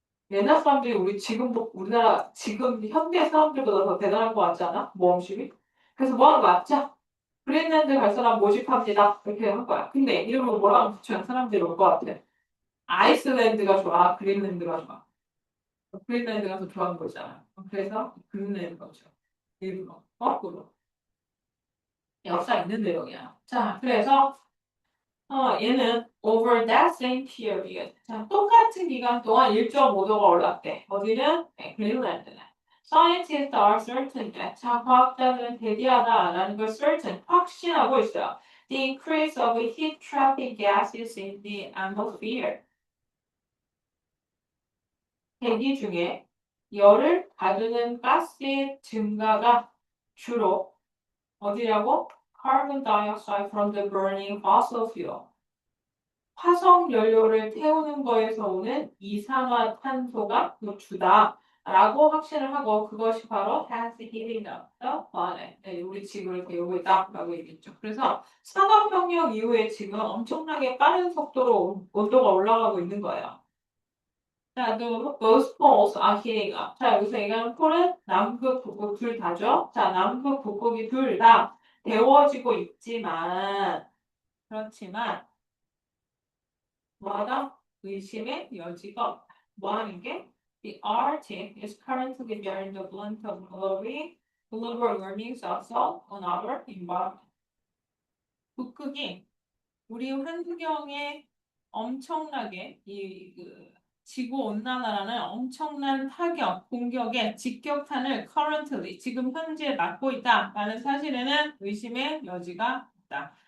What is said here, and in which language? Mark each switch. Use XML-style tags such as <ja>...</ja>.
<ko>옛날 사람들이 우리나라 지금 현대 사람들보다 더 대단한 것 같지 않아? 모험심이? 그래서 뭐 하는 거야? 자, 그린랜드 갈 사람 모집합니다. 이렇게 한 거야. 근데 이름을 뭐라고 붙이면 사람들이 올 것 같아. 아이슬란드가 좋아? 그린랜드가 좋아? 그린랜드가 더 좋아하는 거잖아. 그래서 그린랜드가 좋아. 일부러. 거꾸로. 역사 있는 내용이야. 자, 그래서 얘는</ko> <en>over that same period.</en> <ko>자, 똑같은 기간 동안 1.5도가 올랐대. 어디는? 네, 그린랜드는.</ko> <en>Scientists are certain that.</en> <ko>자, 과학자들은 대비하다라는 걸 certain, 확신하고 있어요.</ko> <en>The increase of heat trapping gases in the atmosphere.</en> <ko>대기 중에 열을 가두는 가스의 증가가 주로 어디라고?</ko> <en>Carbon dioxide from the burning fossil fuel.</en> <ko>화석 연료를 태우는 거에서 오는 이산화탄소가 주다라고 확신을 하고 그것이 바로</ko> <en>has heating up the planet.</en> <ko>네, 우리 지구를 데우고 있다라고 얘기했죠. 그래서 산업혁명 이후에 지금 엄청나게 빠른 속도로 온도가 올라가고 있는 거예요. 자, 또</ko> <en>both poles are heating up.</en> <ko>자, 여기서 얘기하는 폴은 남극, 북극 둘 다죠. 자, 남극, 북극이 둘 다 데워지고 있지만 그렇지만 뭐하다? 의심의 여지가 없다. 뭐하는 게?</ko> <en>The Arctic is currently bearing the brunt of global warming also on our environment.</en> <ko>북극이 우리 환경에 엄청나게 지구 온난화라는 엄청난 타격, 공격에 직격탄을 currently 지금 현재 맞고 있다라는 사실에는 의심의 여지가 없다.</ko>